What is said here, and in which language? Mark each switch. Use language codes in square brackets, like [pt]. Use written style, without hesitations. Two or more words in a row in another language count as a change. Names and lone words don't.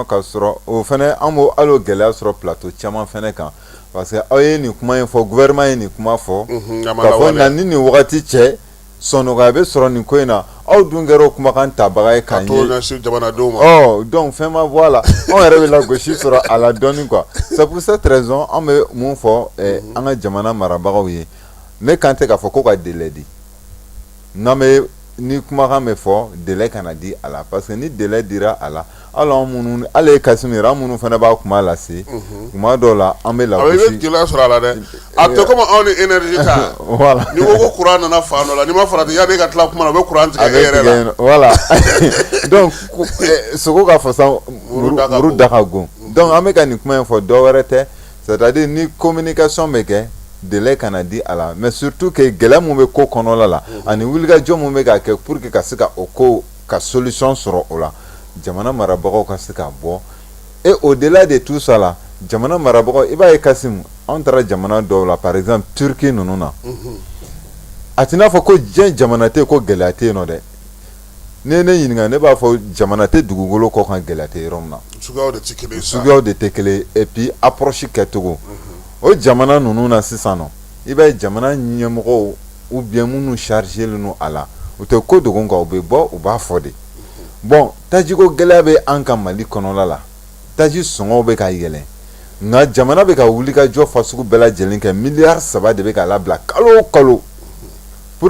[bm] ka sɔrɔ o fana an b'o hali o gɛlɛya sɔrɔ plateau caman fana kan [fr] parce que [bm] aw ye nin kuma in fɔ gouvernement ye nin kuma fɔ k'a fɔ na ni nin wagati cɛ sɔnnɔgɔya bɛ sɔrɔ nin ko in na aw dun kɛra o kumakan tabaga ye k'a ɲɛ jamanadenw ma donc fɛn ma bɔ a la anw yɛrɛ bɛ lagosi sɔrɔ a la dɔɔni quoi [fr] c'est pour cette raison [bm] an bɛ mun fɔ an ka jamana marabagaw ye ne kan tɛ k'a fɔ ko ka délai di n'an bɛ ni kumakan bɛ fɔ délai kana di a la [fr] parce que [bm] ni délai dira a la hali anw minnu hali e Kasimu yɛrɛ an minnu fana b'a kuma lase kuma dɔw la an bɛ lagosi. i bɛ gɛlɛya sɔrɔ a la dɛ a tɛ komi anw ni énergie ta voilà ni ko ko courant nana fan dɔ la ni ma farati yanni e ka tila kuma na u bɛ courant tigɛ e yɛrɛ la [fr] voilà donc [bm] sogo ka fɔ sa muru da ka gon donc an bɛ ka nin kuma in fɔ dɔ wɛrɛ tɛ [fr] c'est à dire [bm] ni communication bɛ kɛ délai kana di a la [fr] mais surtout que [bm] gɛlɛya mun bɛ ko kɔnɔla la ani wulikajɔ mun bɛ ka kɛ [fr] pour que [bm] ka se ka o ko ka solution sɔrɔ o la jamana marabagaw ka se ka bɔ [fr] et au-delà de tout ça la [bm] jamana marabagaw i b'a ye Kasimu anw taara jamana dɔw la [fr] par exemple [bm] Turquie ninnu na a t'i n'a fɔ ko diɲɛ jamana tɛ yen ko gɛlɛya tɛ yen nɔ dɛ ne ye ne ɲininka ne b'a fɔ jamana tɛ dugukolo kɔ kan gɛlɛya tɛ yɔrɔ min na suguyaw de tɛ kelen [fr] et puis approche [bm] kɛcogo o jamana ninnu na sisan nɔ i b'a ye jamana ɲɛmɔgɔw [fr] ou bien [bm] minnu chargélen don a la u tɛ ko dogo kan u bɛ bɔ u b'a fɔ de bon tajiko gɛlɛya bɛ an ka Mali kɔnɔla la taji sɔngɔw bɛ ka yɛlɛn nka jamana bɛ ka wulikajɔ fasugu bɛɛ lajɛlen kɛ miliyari 3 de bɛ ka labila kalo o kalo pour